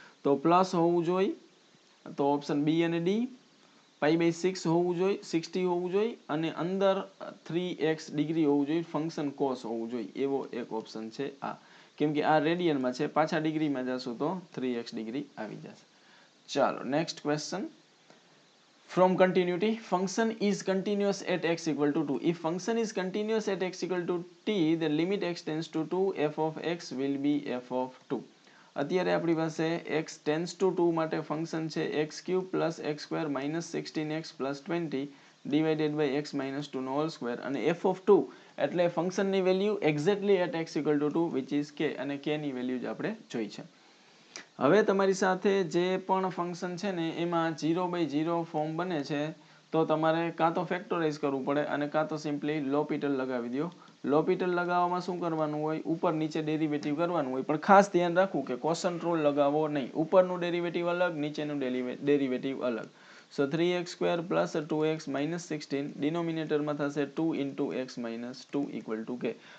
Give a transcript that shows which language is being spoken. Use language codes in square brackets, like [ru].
[gu] તો પ્લસ હોવું જોઈએ તો ઓપ્શન બી અને ડી. π/6 હોવું જોઈએ, 60 હોવું જોઈએ અને અંદર 3x ડિગ્રી હોવું જોઈએ, ફંક્શન કોસ હોવું જોઈએ. એવો એક ઓપ્શન છે આ. કેમ કે આ રેડિયનમાં છે, પાછા ડિગ્રીમાં જશું તો 3x ડિગ્રી આવી જશે. ચાલો next question. [en] From continuity, function is continuous at x equal to 2. If function is continuous at x equal to t, the limit x tends to 2, f of x will be f of 2. [gu] અત્યારે આપણી પાસે [en] x tends to 2 [gu] માટે function છે x³ + x² - 16x + 20 divided by x - 2 no whole square. અને f of 2 એટલે ફંક્શનની value exactly [en] at x equal to 2 which is k, [gu] અને k ની વેલ્યુ જ આપણે જોઈ છે. હવે તમારી સાથે જે પણ ફંક્શન છે ને એમાં 0/0 ફોર્મ બને છે તો તમારે કાં તો ફેક્ટરાઇઝ કરવું પડે અને કાં તો સિમ્પલી લોપિટલ લગાવી દો. લોપિટલ લગાવવામાં શું કરવાનું હોય, ઉપર નીચે ડેરિવેટિવ કરવાનું હોય, પણ ખાસ ધ્યાન રાખવું કે કોસન્ટ રૂલ લગાવવો નહીં. ઉપરનું ડેરિવેટિવ અલગ, નીચેનું ડેરિવેટિવ અલગ. સો 3x² + 2x - 16 ડિનોમિનેટરમાં થશે 2 × x - 2 = k.